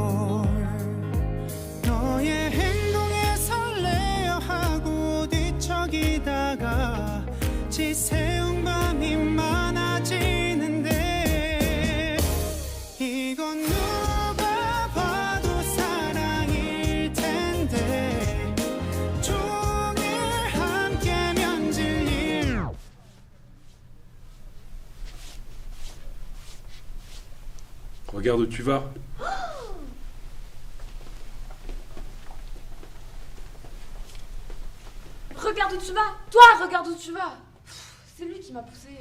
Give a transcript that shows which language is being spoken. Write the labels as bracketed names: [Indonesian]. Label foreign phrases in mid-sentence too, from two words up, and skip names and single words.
[Korean] 너의 행동에 설레어 하고 뒤척이다가 지새운 밤이 많아지는데 이건 누가 봐도 사랑일 텐데 종일 함께면 질릴 [French] Regarde où tu vas. Regarde où tu vas. Toi, regarde où tu vas. C'est lui qui m'a poussé.